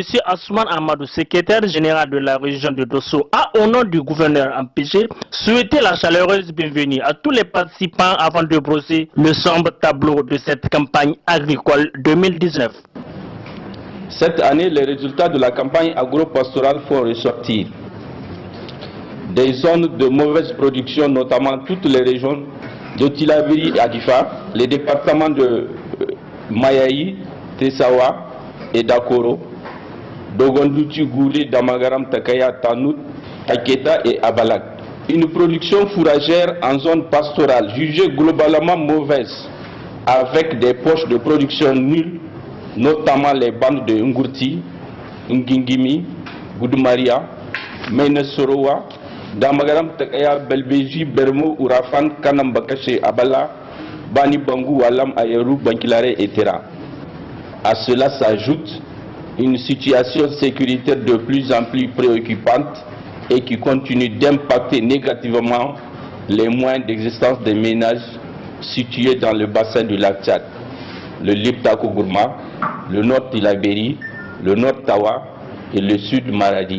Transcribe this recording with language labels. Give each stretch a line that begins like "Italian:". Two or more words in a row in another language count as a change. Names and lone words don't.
French: Assoumane Amadou, secrétaire général de la région de Dosso, a au nom du gouverneur empêché souhaité la chaleureuse bienvenue à tous les participants avant de brosser le sombre tableau de cette campagne agricole 2019. Cette année, les résultats de la campagne agro-pastorale font ressortir des zones de mauvaise production, notamment toutes les régions de Tilaberi et Adifa, les départements de Mayaï, Tessawa et Dakoro, Dogonduti, Goulé, Damagaram, Takaya, Tanout, Taketa et Abalak. Une production fourragère en zone pastorale jugée globalement mauvaise, avec des poches de production nulles, notamment les bandes de Ngurti, Ngingimi, Goudoumaria, Mainesorowa, Damagaram, Takaya, Belbeji, Bermo, Urafan, Kanambakache, Abala, Bani Bangou, Walam, Ayerou, Bankilare, etc. À cela s'ajoute une situation sécuritaire de plus en plus préoccupante et qui continue d'impacter négativement les moyens d'existence des ménages situés dans le bassin du lac Tchad, le Liptako Gourma, le nord Tilaberi, le nord Tawa et le sud Maradi.